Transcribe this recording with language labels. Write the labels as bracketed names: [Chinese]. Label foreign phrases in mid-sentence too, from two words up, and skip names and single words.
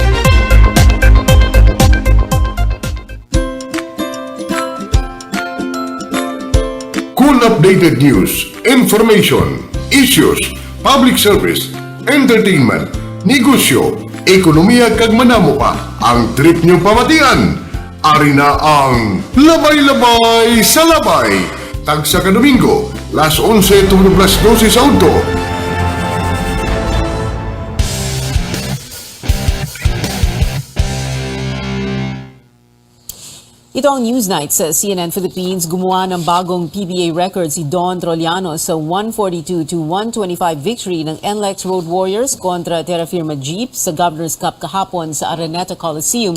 [English] Cool updated news, information, issues, public service, entertainment, [Hiligaynon] negosyo, ekonomiya kag manamo pa ang trip niyong pamatian. Ari na ang Labay-Labay sa Labay. Tagsa ka Domingo, las 11 tungkol las 12 sa auto. [Filipino] Ito ang Newsnight sa CNN Philippines. Gumawa ng bagong PBA record si Don Troliano sa 142-125 victory ng NLEX Road Warriors kontra Terra Firma Jeep sa Governor's Cup kahapon sa Araneta Coliseum.